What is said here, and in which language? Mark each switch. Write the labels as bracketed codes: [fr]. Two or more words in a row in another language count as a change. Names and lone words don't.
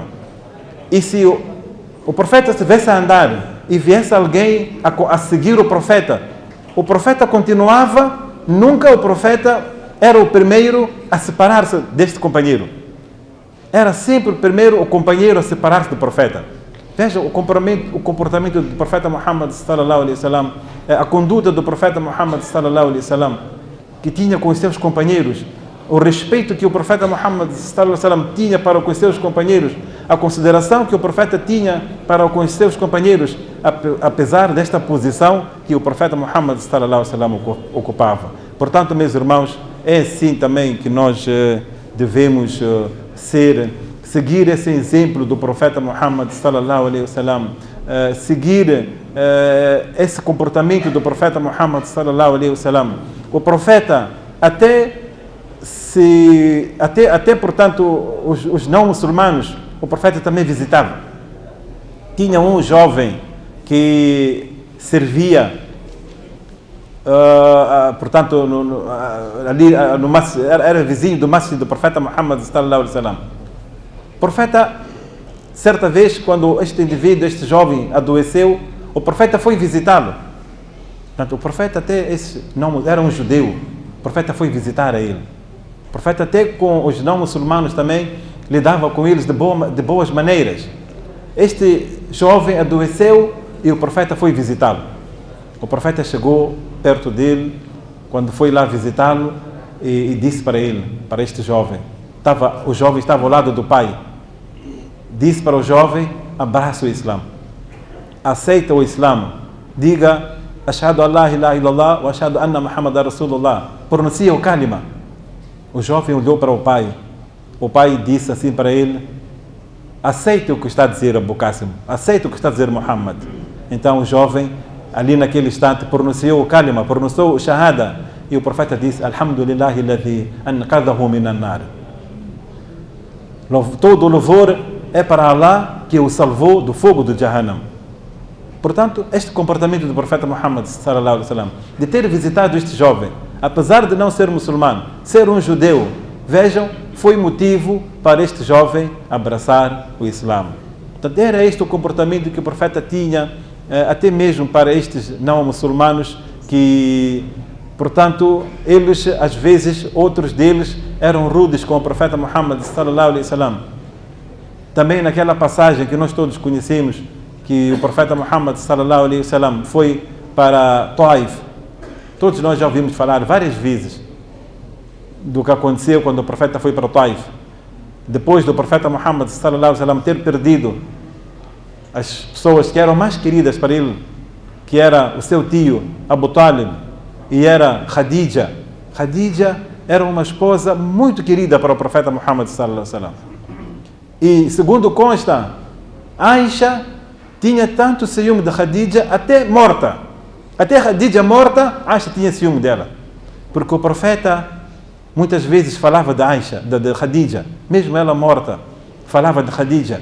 [pt] E se o profeta estivesse a andar e viesse alguém a seguir o profeta continuava, nunca o profeta era o primeiro a separar-se deste companheiro. Era sempre primeiro o companheiro a separar-se do profeta. Veja o comportamento do profeta Muhammad [ar] صلى الله عليه وسلم, [pt] a conduta do profeta Muhammad [ar] صلى الله عليه وسلم, [pt] que tinha com os seus companheiros, o respeito que o profeta Muhammad [ar] صلى الله عليه وسلم [pt] tinha para com os seus companheiros, a consideração que o profeta tinha para com os seus companheiros, apesar desta posição que o profeta Muhammad sallallahu alaihi wasallam ocupava. Portanto, meus irmãos, é assim também que nós devemos seguir esse exemplo do profeta Muhammad [ar] صلى الله عليه وسلم, [pt] seguir esse comportamento do profeta Muhammad [ar] صلى الله عليه وسلم. [pt] O profeta portanto, os não muçulmanos, o profeta também visitava. Tinha um jovem que servia, portanto, era vizinho do masjid do profeta Muhammad [ar] صلى الله عليه وسلم. [pt] O profeta, certa vez, quando este jovem adoeceu, o profeta foi visitá-lo. Portanto, o profeta era um judeu, o profeta foi visitar a ele. O profeta até com os não muçulmanos também lidava com eles de boas maneiras. Este jovem adoeceu e o profeta foi visitá-lo. O profeta chegou perto dele, quando foi lá visitá-lo, e disse para este jovem, o jovem estava ao lado do pai, disse para o jovem: abraça o Islã, aceita o Islã, diga [ar] أشهد أن لا إله إلا الله وأشهد أن محمدا رسول الله, [pt] pronuncia o kalima. O jovem olhou para o pai disse assim para ele: aceita o que está a dizer Abu Qasim, aceita o que está a dizer Muhammad. Então o jovem, ali naquele instante, pronunciou o kalima, pronunciou o shahada, e o profeta disse: [ar] الحمد لله الذي أنقذه من النار. [pt] Todo o louvor é para Allah, que o salvou do fogo do Jahannam. Portanto, este comportamento do profeta Muhammad [ar] صلى الله عليه وسلم, [pt] de ter visitado este jovem, apesar de não ser muçulmano, ser um judeu, vejam, foi motivo para este jovem abraçar o Islã. Portanto, era este o comportamento que o profeta tinha, até mesmo para estes não muçulmanos, que, portanto, eles, às vezes, outros deles eram rudes com o profeta Muhammad [ar] صلى الله عليه وسلم. [pt] Também naquela passagem que nós todos conhecemos, que o profeta Muhammad [ar] صلى الله عليه وسلم [pt] foi para Taif. Todos nós já ouvimos falar várias vezes do que aconteceu quando o profeta foi para Taif. Depois do profeta Muhammad [ar] صلى الله عليه وسلم [pt] ter perdido as pessoas que eram mais queridas para ele, que era o seu tio Abu Talib e era Khadija. Khadija era uma esposa muito querida para o profeta Muhammad [ar] صلى الله عليه وسلم. [pt] E segundo consta, Aisha tinha tanto ciúme de Khadija, até morta. Até Khadija morta, Aisha tinha ciúme dela. Porque o profeta muitas vezes falava de Aisha, de Khadija, mesmo ela morta, falava de Khadija.